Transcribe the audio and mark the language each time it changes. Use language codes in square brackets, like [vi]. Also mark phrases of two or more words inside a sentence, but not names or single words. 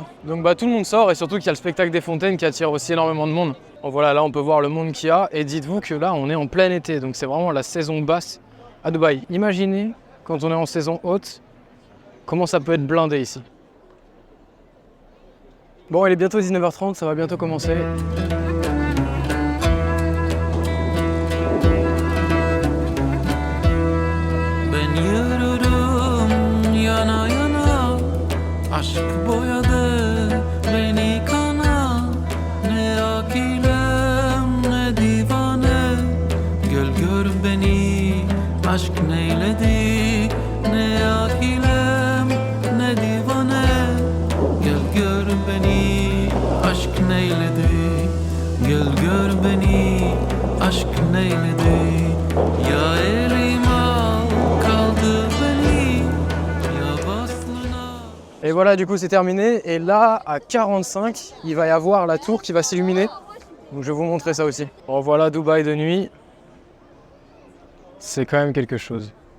[fr] Donc tout le monde sort et surtout qu'il y a le spectacle des fontaines qui attire aussi énormément de monde. Bon, voilà, là, on peut voir le monde qu'il y a et dites-vous que là, on est en plein été, donc c'est vraiment la saison basse à Dubaï. Imaginez, quand on est en saison haute, comment ça peut être blindé ici. Bon, il est bientôt 19h30, ça va bientôt commencer. [tr] Aşk boyadı beni kana, ne akilem ne divane. Gel gör beni, aşk neyledi, ne akilem ne divane. Gel gör beni, aşk neyledi, gel gör beni, aşk neyledi. Ya elim al kaldı beni, ya baslına. [fr] Et voilà, du coup c'est terminé. Et là, à 45, il va y avoir la tour qui va s'illuminer. Donc je vais vous montrer ça aussi. Bon voilà, Dubaï de nuit. C'est quand même quelque chose.